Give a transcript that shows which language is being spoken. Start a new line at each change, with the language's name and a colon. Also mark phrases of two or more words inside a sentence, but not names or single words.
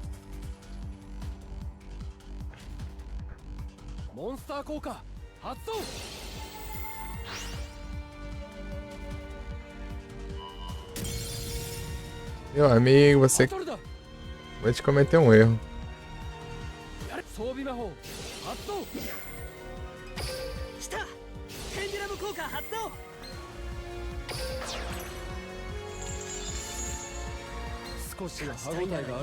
Japanese: モンスター効果発動。
Portuguese: Meu amigo, você vai te cometer um erro.
Japanese: 装備魔法発動。したペンデュラム効果発動。少しは歯応えがある。